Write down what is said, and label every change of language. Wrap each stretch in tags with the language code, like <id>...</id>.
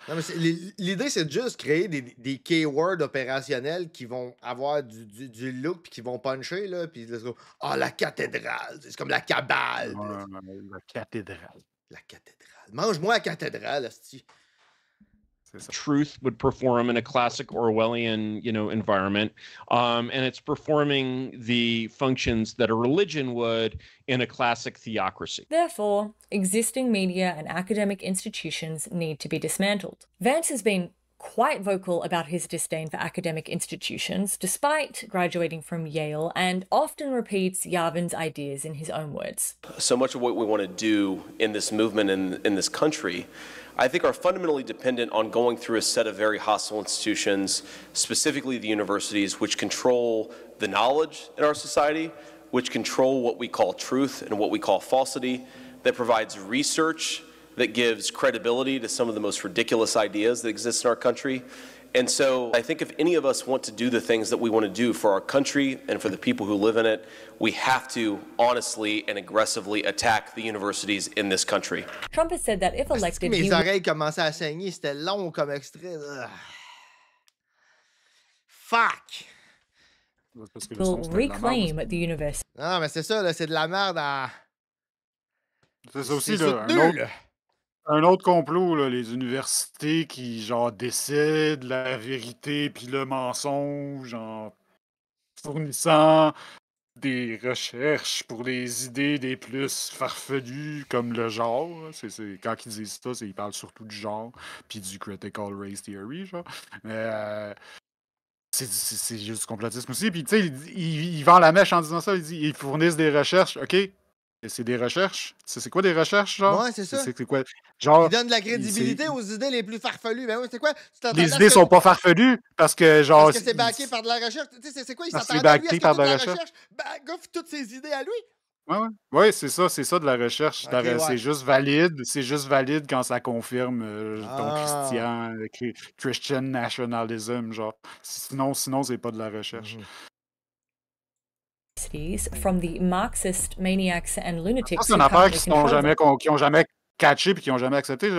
<fr>Non, mais l'idée, c'est de juste créer des keywords opérationnels qui vont avoir du look puis qui vont puncher, là. Puis la cathédrale. C'est comme la cabale. La cathédrale. La cathédrale. Mange-moi la cathédrale, asti.</fr> <en>Truth would perform in a classic Orwellian, environment, and it's performing the functions that a religion would in a classic theocracy. Therefore, existing media and academic institutions need to be dismantled. Vance has been quite vocal about his disdain for academic institutions, despite graduating from Yale, and often repeats Yavin's ideas in his own words. So much of what we want to do in this movement in this country, I think, are fundamentally dependent on going through a set of very hostile institutions, specifically the universities, which control the knowledge in our society, which control what we call truth and what we call falsity, that provides research that gives credibility to some of the most ridiculous ideas that exist in our country. And so I think if any of us want to do the things that we want to do for our country and for the people who live in it, we have to honestly and aggressively attack the universities in this country. Trump has said that if elected,</en> <fr>mes oreilles commençaient à saigner, c'était long comme extrait.</fr> <en>Fuck! Will reclaim the university.</en> <fr>Non, mais c'est ça, là, c'est de la merde à... C'est ça aussi, là, un autre complot, là, les universités qui, genre, décident la vérité puis le mensonge en fournissant des recherches pour les idées les plus farfelues, comme le genre. Quand ils disent ça, ils parlent surtout du genre puis du critical race theory, genre. Mais c'est juste du complotisme aussi. Puis, tu sais, ils vendent la mèche en disant ça. Ils fournissent des recherches, OK? C'est des recherches. C'est quoi des recherches, genre? Ouais, c'est ça. C'est quoi? Genre, ils donnent de la crédibilité aux idées les plus farfelues. Ben oui, c'est quoi? Les idées sont pas farfelues parce que, genre... Parce que c'est backé par de la recherche. Tu sais, c'est quoi? Ils s'attendent à lui à par de la recherche. Gouffe toutes ses idées à lui. Ouais, c'est ça de la recherche. Okay, c'est juste valide quand ça confirme ton Christian nationalism, genre. Sinon, c'est pas de la recherche.</fr> <en>From the Marxist maniacs and lunatics.</en> <fr>C'est une affaire qui ont jamais catché et qui n'ont jamais accepté.</fr>